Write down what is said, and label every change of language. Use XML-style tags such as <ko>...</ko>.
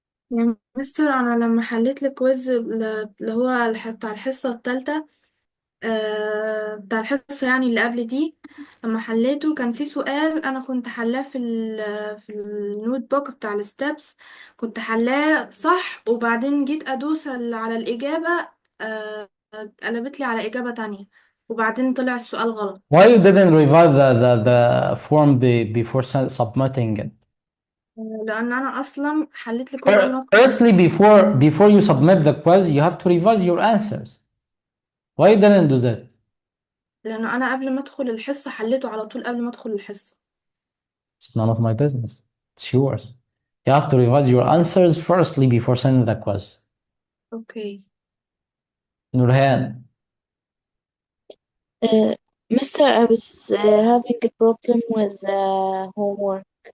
<ar>يا مستر أنا لما حليت الكويز اللي هو بتاع الحصة التالتة، بتاع الحصة يعني اللي قبل دي، لما حليته كان في سؤال أنا كنت حلاه في النوت بوك بتاع الستبس، كنت حلاه صح، وبعدين جيت أدوس على الإجابة قلبت لي على إجابة تانية، وبعدين طلع السؤال غلط.</ar> <en>Why you didn't revise the form before submitting it?</en> <ar>لأن أنا أصلا حليت الكويز قبل ما أدخل.</ar> <en>Firstly, before you submit the quiz, you have to revise your answers. Why you didn't do that?</en> <ar>لأن أنا قبل ما أدخل الحصة حليته على طول قبل ما أدخل الحصة.</ar> <en>It's none of my business. It's yours. You have to revise your answers firstly before sending the quiz. Okay. Nurhan. Mister, I was having a problem with homework.</en>